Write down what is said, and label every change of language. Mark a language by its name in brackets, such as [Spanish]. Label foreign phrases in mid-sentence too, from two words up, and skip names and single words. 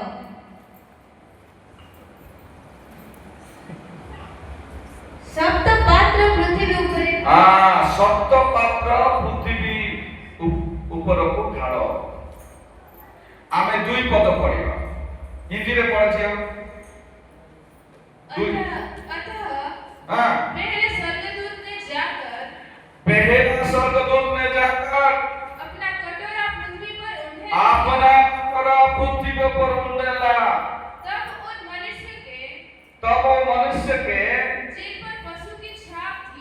[Odia] ସପ୍ତ ପାତ୍ର ପୃଥିବୀ ଉପରେ ସପ୍ତ ପାତ୍ର ପୃଥିବୀ ଉପରକୁ ଢାଳ। ଆମେ ଦୁଇ ପଦ ପଢିବା, ହିନ୍ଦୀରେ ପଢିବା। [Hindi] अतः हाँ पहले स्वर्गदूत ने जाकर पहला स्वर्गदूत ने जाकर अपना कटोरा पृथ्वी पर उंडेला। अपना कटोरा पृथ्वी पर उंडेला। तब उन मनुष्य के जिन पर पशु की छाप थी